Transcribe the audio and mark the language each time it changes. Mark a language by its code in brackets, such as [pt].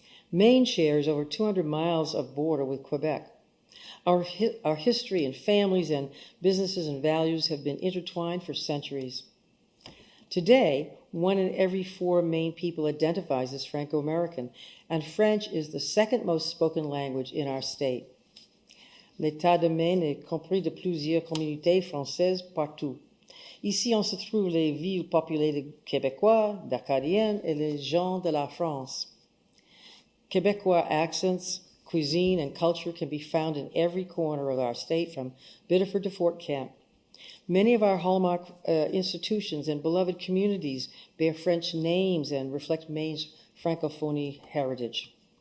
[en] Maine shares over 200 miles of border with Quebec. Our history and families and businesses and values have been intertwined for centuries. Today, 1 in every 4 Maine people identifies as Franco-American, and French is the second most spoken language in our state. [fr] L'État de Maine est compris de plusieurs communautés françaises partout. Ici, on se trouve les villes populées de Québécois, d'Acadiens et les gens de la France. [en] Québécois accents, cuisine, and culture can be found in every corner of our state, from Biddeford to Fort Kent. Many of our hallmark institutions and beloved communities bear French names and reflect Maine's Francophonie heritage.